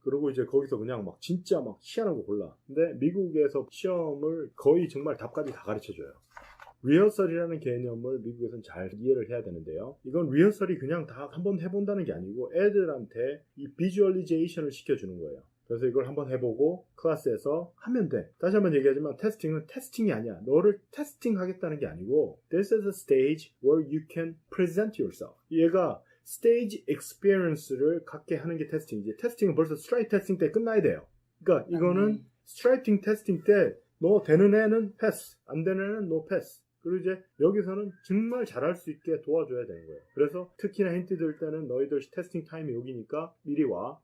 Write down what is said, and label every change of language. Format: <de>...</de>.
<ko>그러고 이제 거기서 그냥 막 진짜 막 희한한 거 골라. 근데 미국에서 시험을 거의 정말 답까지 다 가르쳐줘요. 리허설이라는 개념을 미국에서는 잘 이해를 해야 되는데요. 이건 리허설이 그냥 다 한번 해본다는 게 아니고 애들한테 이 비주얼리제이션을 시켜주는 거예요. 그래서 이걸 한번 해보고 클래스에서 하면 돼. 다시 한번 얘기하지만 테스팅은 테스팅이 아니야. 너를 테스팅 하겠다는 게 아니고</ko> <en>This is a stage where you can present yourself.</en> <ko>얘가 스테이지 익스피리언스를 갖게 하는 게 테스팅이지. 테스팅은 벌써 스트라이트 테스팅 때 끝나야 돼요. 그러니까 이거는 스트라이팅 테스팅 때 너 되는 애는 패스, 안 되는 애는 노 패스. 그리고 이제 여기서는 정말 잘할 수 있게 도와줘야 되는 거예요. 그래서 특히나 힌트 들 때는 너희들 테스팅 타임이 여기니까 미리 와.</ko>